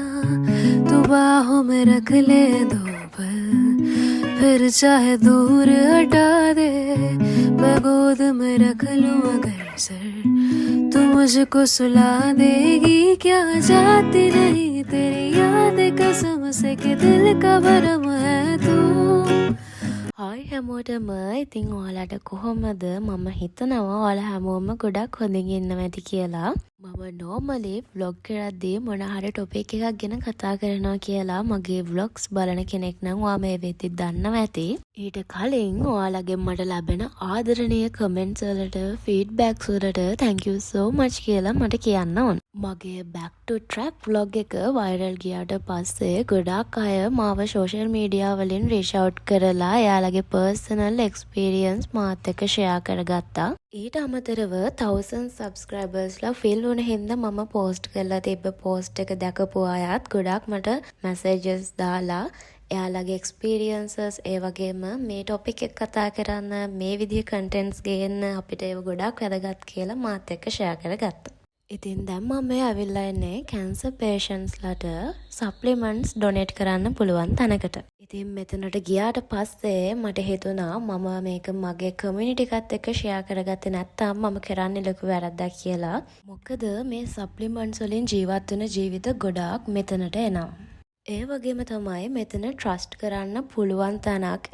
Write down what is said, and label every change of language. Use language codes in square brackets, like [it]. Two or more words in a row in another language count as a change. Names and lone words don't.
[hi] तू बाहों में रख ले दो पल, फिर चाहे दूर हटा दे, मैं गोद में रख लूँ अगर सर, तू मुझको सुला देगी क्या? जाती नहीं तेरी याद कसम से कि दिल का भरम है तू. [si] හායි හැමෝටම ඉතින් ඔයාලට කොහොමද? මම හිතනවා ඔයාලා හැමෝම ගොඩක් හොඳින් ඉන්නවා ඇති කියලා. මම [en] normally vlog [si] කරද්දී මොන හරි topic එකක් ගැන කතා කරනවා කියලා මගේ vlogs බලන කෙනෙක් නම් ඔයා මේ වෙද්දි දන්නවා ඇති. ඊට කලින් ඔයාලගෙන් මට ලැබෙන ආදරණීය comments වලට feedbacks වලට [en] thank you so much [si] කියලා මට කියන්න ඕන. මගේ [en] back to track vlog [si] එක viral ගියාට පස්සේ ගොඩාක් අය මාව [en] social media [si] වලින් [en] reach out [si] කරලා එයාලගේ [en] personal experience [si] මාත් එක්ක share කරගත්තා. ඊට අමතරව 1000 subscribers ලා fill වුණ හින්දා මම post කරලා තිබ්බ post එක දැකපු අයත් ගොඩාක් මට messages දාලා එයාලගේ experiences ඒ වගේම මේ topic එක කතා කරන්න මේ විදිහ contents ගේන්න අපිට ඒව ගොඩාක් වැදගත් කියලා මාත් එක්ක share කරගත්තා. ඉතින් දැන් මම මේ ඇවිල්ලා ඉන්නේ [en] cancer patients [si] ලට [en] supplements donate [si] කරන්න පුළුවන් තැනකට. ඉතින් මෙතනට ගියාට පස්සේ මට හිතුණා මම මේක මගේ community එකත් එක්ක share කරගත්තේ නැත්නම් මම කරන්නේ ලොකු වැරද්දක් කියලා. මොකද මේ supplements වලින් ජීවත් වෙන ජීවිත ගොඩාක් මෙතනට එනවා. ඒ වගේම තමයි මෙතන trust කරන්න පුළුවන් තැනක්.